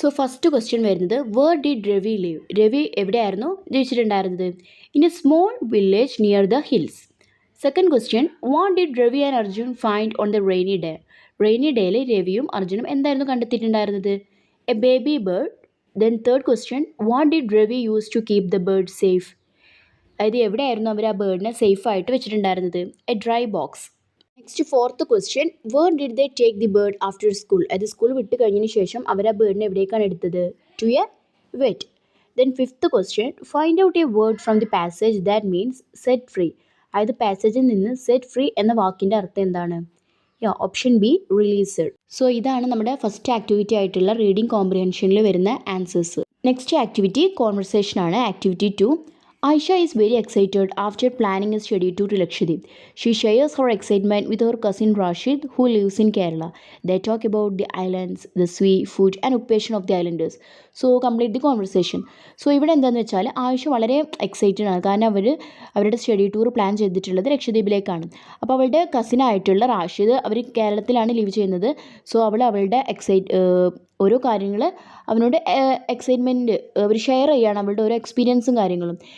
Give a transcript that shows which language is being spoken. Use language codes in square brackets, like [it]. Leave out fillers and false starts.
[en] first question [ml] വരുന്നത്, [en] Where did Ravi live? [ml] Ravi എവിടെയായിരുന്നു ജീവിച്ചിട്ടുണ്ടായിരുന്നത്? [en] In a small village near the hills. Second question, what did Ravi and Arjun find on the rainy day? [ml] Rainy ഡേയിൽ രവിയും അർജുനും എന്തായിരുന്നു കണ്ടെത്തിയിട്ടുണ്ടായിരുന്നത്? [en] A baby bird. Then third question, what did Ravi use to keep the bird safe? [ml] അതായത് എവിടെയായിരുന്നു അവർ ആ ബേർഡിനെ safe ആയിട്ട് വെച്ചിട്ടുണ്ടായിരുന്നത്? [en] A dry box. Next fourth question, where did they take the bird after school? [ml] അതായത് school വിട്ട് കഴിഞ്ഞതിന് ശേഷം അവർ ആ ബേർഡിനെ എവിടേക്കാണ് എടുത്തത്? [en] To a vet. Then fifth question, find out a word from the passage that means set free. [ml] അതായത് പാസേജിൽ നിന്ന് set free എന്ന വാക്കിൻ്റെ അർത്ഥം എന്താണ്? [en] Option B, released. [ml] ഇതാണ് നമ്മുടെ ഫസ്റ്റ് ആക്ടിവിറ്റി ആയിട്ടുള്ള റീഡിംഗ് കോംപ്രിഹെൻഷനിൽ വരുന്ന ആൻസേഴ്സ്. [en] Next activity conversation ആണ്. Activity 2. Aisha is very excited after planning a study tour to Lakshadweep. She shares her excitement with her cousin Rashid, who lives in Kerala. They talk about the islands, the sea, food and occupation of the islanders. Complete the conversation. [ml] ഇവിടെ എന്താണെന്ന് വെച്ചാൽ, ആയിഷ വളരെ excited ആണ്. കാരണം അവരുടെ study tour plan ചെയ്തിട്ടുള്ളത് ലക്ഷദ്വീപിലേക്കാണ്. അപ്പോൾ അവളുടെ കസിനായിട്ടുള്ള റാഷിദ് അവർ കേരളത്തിലാണ് ലിവ് ചെയ്യുന്നത്. അവളുടെ ഓരോ കാര്യങ്ങൾ അവനോട് എക്സൈറ്റ്മെൻറ്റ് അവർ ഷെയർ ചെയ്യുകയാണ്, അവളുടെ ഓരോ എക്സ്പീരിയൻസും കാര്യങ്ങളും.